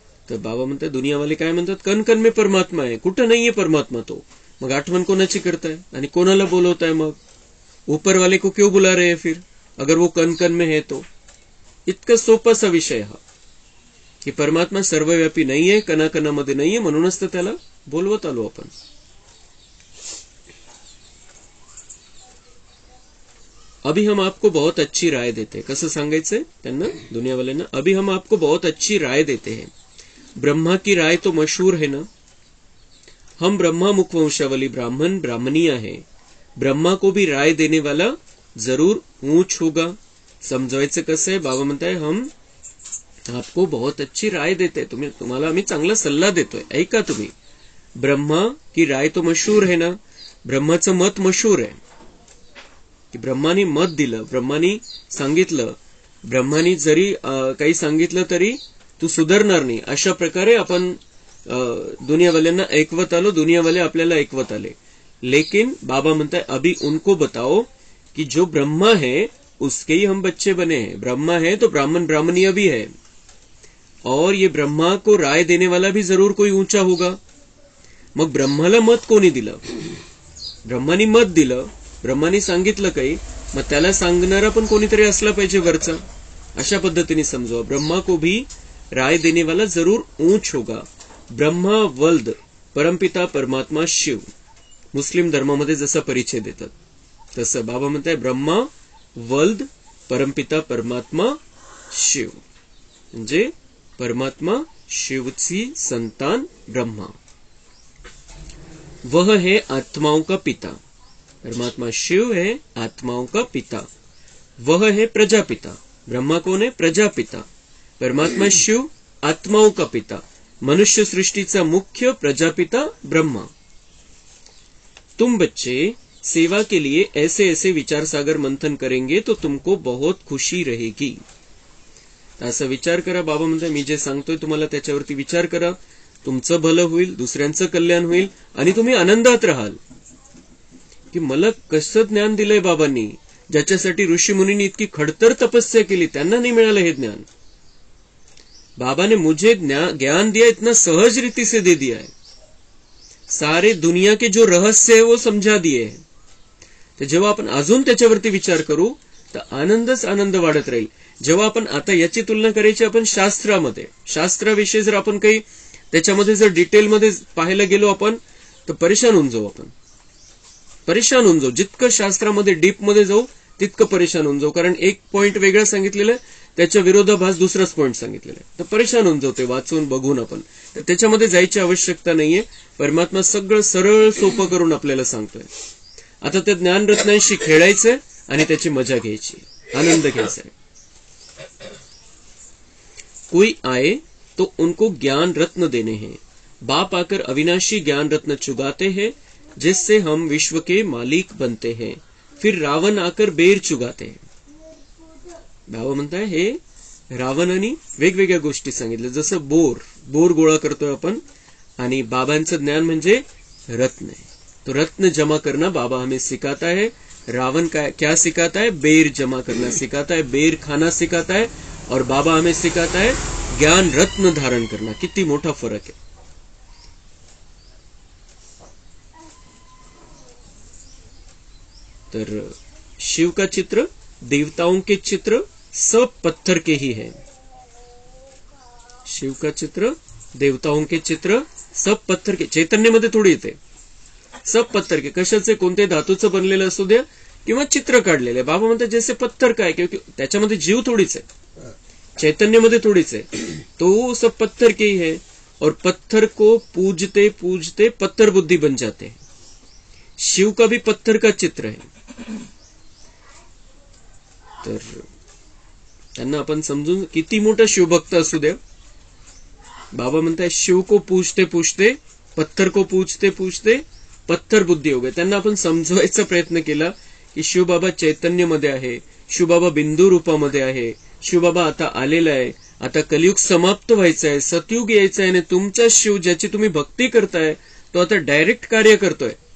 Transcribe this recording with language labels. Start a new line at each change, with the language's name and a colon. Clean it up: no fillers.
Marathi: तर बाबा म्हणतात, दुनियावाले काय म्हणतात,
Hindi: कण कण में परमात्मा
Marathi: आहे. कुठं नाहीये परमात्मा तो. मग आठवण कोणाची करताय आणि कोणाला बोलवताय?
Hindi: मग ऊपर वाले को क्यों बुला रहे हैं फिर, अगर वो कण कण में है तो?
Marathi: इतका सोपासा विषय हा की परमात्मा सर्वव्यापी नाहीये, कणाकणामध्ये नाहीये, म्हणूनच तर त्याला बोलवत आलो आपण.
Hindi: अभी हम आपको बहुत अच्छी राय देते.
Marathi: कसं सांगायचंय त्यांना, दुनियावाल्यांना?
Hindi: अभी हम आपको बहुत अच्छी राय देते हैं. ब्रह्मा की राय तो मशहूर है ना. हम ब्रह्मा मुखवंशावली ब्राह्मण ब्राह्मणिया है. ब्रह्मा को भी राय देने वाला जरूर ऊंच होगा.
Marathi: समजायचं कसं आहे? बाबा म्हणताय,
Hindi: हम आपको बहुत अच्छी राय देते.
Marathi: तुम्हाला आम्ही चांगला सल्ला देतोय, ऐका तुम्ही.
Hindi: ब्रह्मा की राय तो मशहूर है ना.
Marathi: ब्रह्माचं मत मशहूर आहे की ब्रह्मानी मत दिलं, ब्रह्मानी सांगितलं. ब्रह्मानी जरी काही सांगितलं तरी तू सुधारणार नाही, अशा प्रकारे आपण दुनियावाल्यांना ऐकवत आलो. दुनियावाले आपल्याला ऐकवत आले.
Hindi: लेकिन
Marathi: बाबा म्हणताय,
Hindi: अभी उनको बताओ कि जो ब्रह्मा है उसके ही हम बच्चे बने हैं. ब्रह्मा है तो ब्राह्मण ब्राह्मणीय भी है, और ये ब्रह्मा को राय देने वाला भी जरूर कोई ऊंचा होगा.
Marathi: मग ब्रह्माला मत कोणी दिलं? ब्रह्मानी मत दिलं, ब्रह्मानी सांगितलं काही, मग त्याला सांगणारा पण कोणीतरी असला पाहिजे वरचा. अशा पद्धतीने समजवा.
Hindi: ब्रह्मा को भी राय देने वाला जरूर ऊंच होगा. ब्रह्मा वल्द परमपिता परमात्मा शिव.
Marathi: मुस्लिम धर्मामध्ये जसा परिचय देतात तसं बाबा म्हणताय, ब्रह्मा वल्द परमपिता परमात्मा शिव, म्हणजे परमात्मा शिवची संतान ब्रह्मा.
Hindi: वह है आत्माओं का पिता. परमात्मा शिव है आत्माओं का पिता. वह है प्रजापिता. ब्रह्मा कौन है? प्रजापिता. परमात्मा शिव आत्माओं का पिता.
Marathi: मनुष्य सृष्टीचा मुख्य प्रजापिता ब्रह्मा.
Hindi: तुम बच्चे सेवा के लिए ऐसे ऐसे विचार सागर मंथन करेंगे तो तुमको बहुत खुशी रहेगी.
Marathi: असा विचार करा. बाबा म्हणतात, मी जे सांगतोय तुम्हाला त्याच्यावरती विचार करा. तुमचं भलं होईल, दुसऱ्यांचं कल्याण होईल आणि तुम्ही आनंदात राहाल. की मला कसं ज्ञान दिलंय बाबांनी, ज्याच्यासाठी ऋषी मुनींनी इतकी खडतर तपस्या केली, त्यांना नाही मिळालं हे ज्ञान.
Hindi: बाबा ने मुझे ज्ञान दिया, इतना सहज रीति से दे दिया है. सारे दुनिया के जो रहस्य है वो समझा दिए है.
Marathi: तर जेव्हा आपण अजून त्याच्यावरती विचार करू तर आनंदच आनंद वाढत राहील. जेव्हा आपण आता याची तुलना करायची आपण शास्त्रामध्ये, शास्त्राविषयी जर आपण काही त्याच्यामध्ये जर डिटेलमध्ये पाहायला गेलो आपण तर परेशान होऊन जाऊ. आपण परेशान होऊन जाऊ. जितकं शास्त्रामध्ये डीपमध्ये जाऊ तितकं परेशान होऊन जाऊ. कारण एक पॉइंट वेगळा सांगितलेला आहे, त्याच्या विरोधाभास दुसराच पॉइंट सांगितलेला आहे. तर परेशान होऊन जाऊ ते वाचून बघून आपण. तर त्याच्यामध्ये जायची आवश्यकता नाहीये. परमात्मा सगळं सरळ सोपं करून आपल्याला सांगतोय. आता त्या ज्ञानरत्नांशी खेळायचंय आणि त्याची मजा घ्यायची, आनंद घ्यायचा है.
Hindi: कोई आए तो उनको ज्ञान रत्न देने हैं. बाप आकर अविनाशी ज्ञान रत्न चुगाते हैं, जिससे हम विश्व के मालिक बनते हैं. फिर रावण आकर बेर चुगाते हैं.
Marathi: बाबा म्हणताय हे रावणाने वेगवेगळ्या गोष्टी सांगितल्या, जसं बोर गोळा करतोय आपण, आणि बाबांचं ज्ञान म्हणजे रत्न है.
Hindi: तो रत्न जमा करना बाबा हमें सिखाता है. रावण क्या सिखाता है? बेर जमा करना सिखाता है, बेर खाना सिखाता है. और बाबा हमें सिखाता है ज्ञान रत्न धारण करना.
Marathi: किती मोठा फरक है.
Hindi: तर शिव का चित्र, देवताओं के चित्र सब पत्थर के ही है. शिव का चित्र, देवताओं के चित्र सब पत्थर के.
Marathi: चैतन्यामध्ये थोडी येते.
Hindi: सब पत्थर के.
Marathi: कशाचे? कोणते धातूचं बनलेलं असू द्या किंवा चित्र काढलेले. बाबा म्हणतात
Hindi: जैसे पत्थर
Marathi: काय, क्योंकि त्याच्यामध्ये जीव थोडीच आहे, चैतन्यमध्ये थोडीच आहे.
Hindi: तो सब पत्थर के ही है. और पत्थर को पूजते पूजते पत्थर बुद्धि बन जाते हैं. शिव का भी पत्थर का चित्र है.
Marathi: तर त्यांना आपण समजून, किती मोठा शिवभक्त असू द्या, बाबा म्हणताय
Hindi: शिव को पूजते पूजते, पत्थर को पूजते पूजते पत्थर बुद्धी हो गए.
Marathi: त्यांना आपण समजवायचा प्रयत्न केला की शिवबाबा चैतन्यमध्ये आहे, शिवबाबा बिंदू रूपामध्ये आहे, शिवबाबा आता आलेला आहे, आता कलियुग समाप्त व्हायचं आहे, सतयुग यायचं आहे, आणि तुमचा शिव ज्याची तुम्ही भक्ती करताय तो आता डायरेक्ट कार्य करतोय.